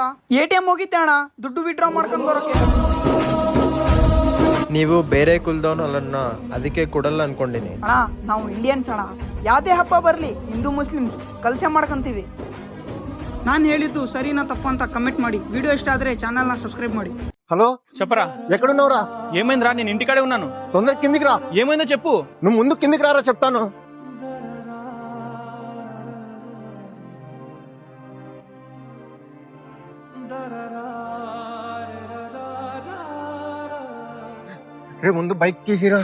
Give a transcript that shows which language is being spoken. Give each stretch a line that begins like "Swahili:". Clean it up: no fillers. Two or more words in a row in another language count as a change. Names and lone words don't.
Kannada: ATM ಹೋಗಿದ್ದೆ ಅಣ್ಣ, ದುಡ್ಡು ವಿಡ್ರಾ ಮಾಡ್ಕೊಂಡು ಬರೋಕೆ. ನೀವು ಬೇರೆ ಕುಲ್ದವನಲ್ಲ, ಅದಕ್ಕೆ ಕೊಡಲ್ಲ ಅನ್ಕೊಂಡಿನಿ. ಅಣ್ಣ, ನಾವು ಇಂಡಿಯನ್ಸ್ ಅಣ್ಣ, ಯಾವುದೇ ಹಬ್ಬ ಬರಲಿ ಹಿಂದೂ ಮುಸ್ಲಿಂ ಕಲ್ಚರ್ ಮಾಡ್ಕೊಂತೀವಿ. ನಾನು ಹೇಳಿದ್ದು ಸರಿನಾ ತಪ್ಪ ಅಂತ ಕಮೆಂಟ್ ಮಾಡಿ. ವಿಡಿಯೋ ಇಷ್ಟ ಆದರೆ ಚಾನಲ್ನ ಸಬ್ಸ್ಕ್ರೈಬ್ ಮಾಡಿ.
Telugu: హలో, చెప్పరా. ఎక్కడున్నావురా? ఏమైందిరా? నేను ఇంటికాడే ఉన్నాను. తొందర కిందికి రా. ఏమైందో చెప్పు. నువ్వు ముందు కిందికి రారా, చెప్తాను. రే, ముందు బైక్ తీసిరా.